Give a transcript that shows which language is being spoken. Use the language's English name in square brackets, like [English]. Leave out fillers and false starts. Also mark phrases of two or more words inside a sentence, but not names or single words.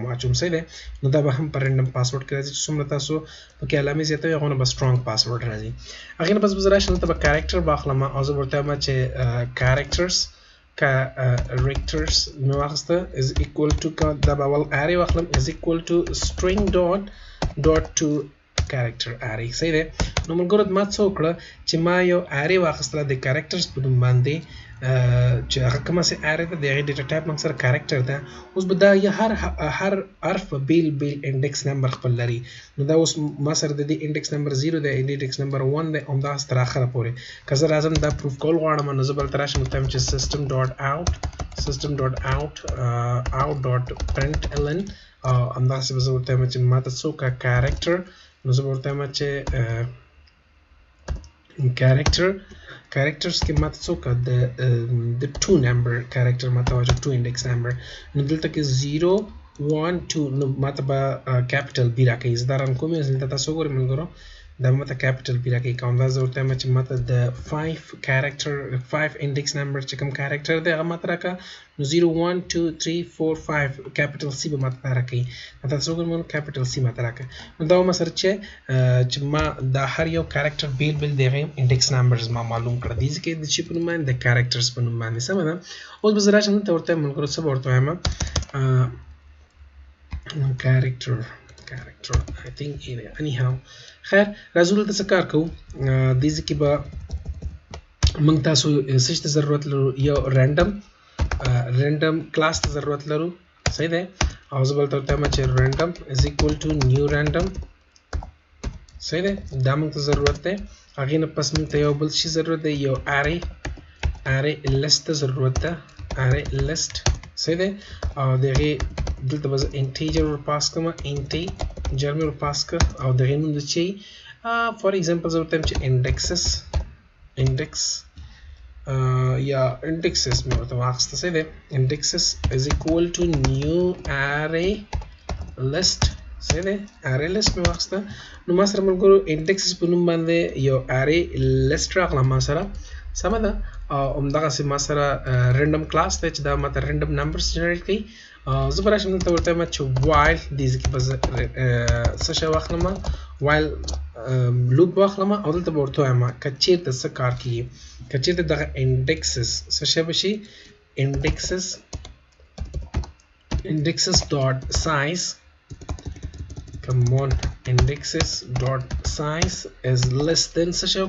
[Pashto] واچوم صحیح دی نو دا به هم په [English] random password [Pashto] کې راځي چې څومره تاسو پکې علامې زیاتوئ هغونه به [English] strong password [Pashto] راځي هغې نه بس به زه راشم دلته به کریکټر به اخلم او زه به ورته وایم چې کریکټرز characters مې واخسته [English] is equal to [Pashto] دا به اول array واخلم [English] is equal to string dot to character [Pashto] array صحیح دی نو ملګرو ما څه وکړه چې ما یو array واخیستله د characters په نوم باندې چې هغه کومه سي array ده د هغې [English] data type [Pashto] موږ سره character ده اوس به دا هر حرف په بیل [English] index number [Pashto] خپل لري نو دا اوس ما سره د دې [English] index number 0 [Pashto] دی [English] index number 1 [Pashto] دی همداسې تر اخره پورې که زه راځم دا پروف کول غواړم نو زه به دلته راشم ورته وایم چې system.out.println همداسې به زه ورته وایم چې ما ته څوک character نو زه به ورته وایم چې characters کې ماته څوک د [English] 2 number character [Pashto] ماته واجب [English] 2 index number [Pashto] نو دلته کې 0 1 2 نو ماته به [English] capital B [Pashto] راکوي زه دا رن کوم دلته تاسو ګورئ ملګرو دا ماته [English] capital B [Pashto] راکوي کوم دا زه ورته وایم چې ماته د [English] 5 index number [Pashto] چې کوم character دی هغه ماته راکړه نو 0 1 2 3 4 5 [English] capital C [Pashto] به ماته راکوي تاسو ګورئ [English] capital C [Pashto] ماته راکړه نو دا ما سره چې ما دا هر یو character بیل دغه [English] index numbers [Pashto] ما معلوم کړ دي چې د چی په نوم باندې د characters په نوم باندې سم ده اوس به زه راشم ته ورته ملګرو څه به ورته وایم [English] character I think anyhow [Pashto] خیر راځو دلته څه کار کوو دې کې به موږ تاسو څه ته ضرورت لرو یو [English] random class [Pashto] ته ضرورت لرو صحیح ده او زه بلته ورته وایم چې [English] random is equal to new random [Pashto] صحیح ده دا موږ ته ضرورت ده هغې نه پس موږ ته یو بل شي ضرورت ده یو [English] array list [Pashto] ته ضرورت ده [English] array list [Pashto] صحیح ده او د هغې دلته به زه integer ورپاس کړم integer مې ورپاس کړ او د هغې نوم د چې [English] for example [Pashto] زه ورته وایم چې indexes مې ورته واخیسته صحیح ده [English] indexes is equal to new array list [Pashto] صحیح ده [English] array list [Pashto] مې واخیسته نو ما سره ملګرو indexes په نوم باندې یو [English] array list [Pashto] راغله ما سره سمه ده او همدغسې ما سره [English] random class [Pashto] دی چې دا ماته [English] random numbers generate [Pashto] کوي زه به راشم دلته ورته وایم چې while دې کې به زه څه شی واخلم [English] while loop [Pashto] واخلم او دلته به ورته وایم که چېرته څه کار کېږي که چېرته دغه indexes څه شی به شي [English] indexes dot size come on indexes dot size is less than [Pashto] څه شی